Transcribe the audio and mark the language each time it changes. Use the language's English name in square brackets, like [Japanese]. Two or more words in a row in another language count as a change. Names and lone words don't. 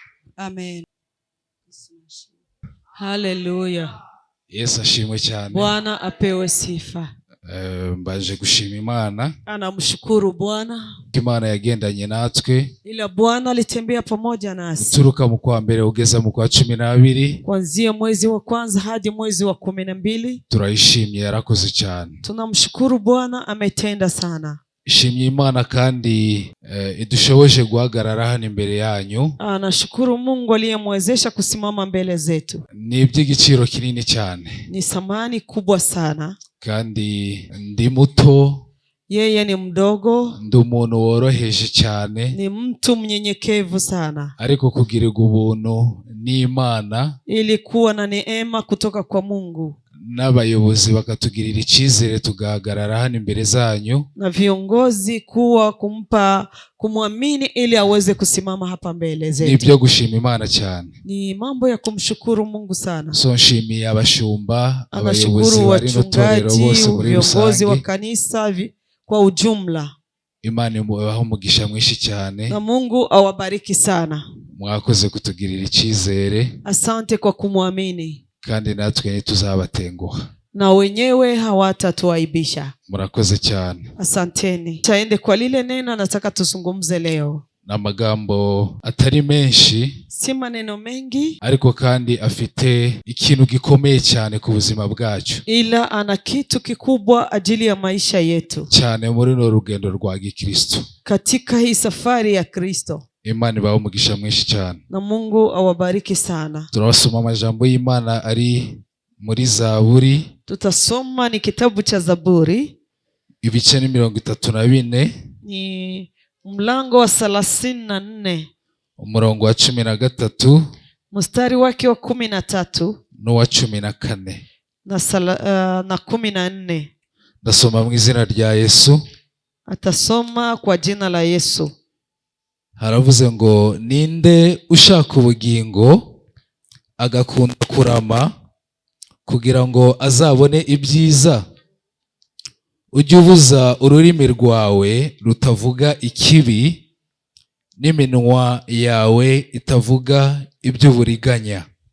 [Kinyarwanda] Amen. Haleluya. Yesu ashimwe cyane. [Swahili] Bwana apewe sifa. [Kinyarwanda] Mbaje gushima Imana. [Swahili] Anamshukuru Bwana. [Kinyarwanda] Imana yagendanye natwe. [Swahili] Ila Bwana alitembea pamoja nasi. [Kinyarwanda] Kuturuka mu kwa mbere ugeza mu kwa 12. [Swahili] Kuanzia mwezi wa kwanza hadi mwezi wa 12. [Kinyarwanda] Turayishimye, yarakoze cyane. [Swahili] Tunamshukuru Bwana, ametenda sana. [Kinyarwanda] Ishimye Imana kandi idushoboje guhagarara hano imbere yanyu. [Swahili] Anashukuru Mungu aliyemwezesha kusimama mbele zetu. [Kinyarwanda] Ni iby'igiciro kinini cyane. [Swahili] Ni thamani kubwa sana. [Kinyarwanda] Kandi ndi muto. [Swahili] Yeye ni mdogo. [Kinyarwanda] Ndi umuntu woroheje cyane. [Swahili] Ni mtu mnyenyekevu sana. [Kinyarwanda] Ariko kugirirwa ubuntu n'Imana. [Swahili] Ilikuwa na neema kutoka kwa Mungu. [Kinyarwanda] N'abayobozi bakatugirira icyizere tugahagarara hano imbere zanyu. [Swahili] Na viongozi kuwa kumwamini ili aweze kusimama hapa mbele zetu. [Kinyarwanda] Ni byo gushima Imana cyane. [Swahili] Ni mambo ya kumshukuru Mungu sana. [Kinyarwanda] So nshimiye abashumba, abayobozi bari no torero bose muri rusange. [Swahili] Viongozi wa kanisa kwa ujumla. [Kinyarwanda] Imana imubaho umugisha mwinshi cyane. [Swahili] Na Mungu awabariki sana. [Kinyarwanda] Mwakoze kutugirira icyizere. [Swahili] Asante kwa kumwamini. [Kinyarwanda] Kandi natwe ntituzabatenguha. [Swahili] Na wenyewe hawatatuaibisha. [Kinyarwanda] Murakoze cyane. [Swahili] Asanteni. Taende kwa lile neno nataka tuzungumze leo. [Kinyarwanda] Na magambo atari menshi. [Swahili] Si maneno mengi. [Kinyarwanda] Ariko kandi afite ikintu gikomeye cyane ku buzima bwacu. [Swahili] Ila ana kitu kikubwa ajili ya maisha yetu. [Kinyarwanda] Cyane muri no rugendo rwa Gikristo. [Swahili] Katika hii safari ya Kristo. [Kinyarwanda] Imana ibaho umugisha mwinshi cyane. [Swahili] Na Mungu awabariki sana. [Kinyarwanda] Turasoma amajambo y'Imana ari muri Zaburi. [Swahili] Tutasoma ni kitabu cha Zaburi. [Kinyarwanda] Ibice ni 34. [Swahili] Ni mlango wa 34. [Kinyarwanda] Umurongo wa 13. [Swahili] Mstari wake wa 13. [Kinyarwanda] N'uwa 14. [Swahili] Na 14. [Kinyarwanda] Ndasoma mu izina rya Yesu. [Swahili] Atasoma kwa jina la Yesu. [Kinyarwanda] Haravuze ngo ninde ushaka ubugingo agakunda kurama kugira ngo azabone ibyiza. Ujye ubuza ururimi rwawe rutavuga ikibi n'iminwa yawe itavuga iby'uburiganya.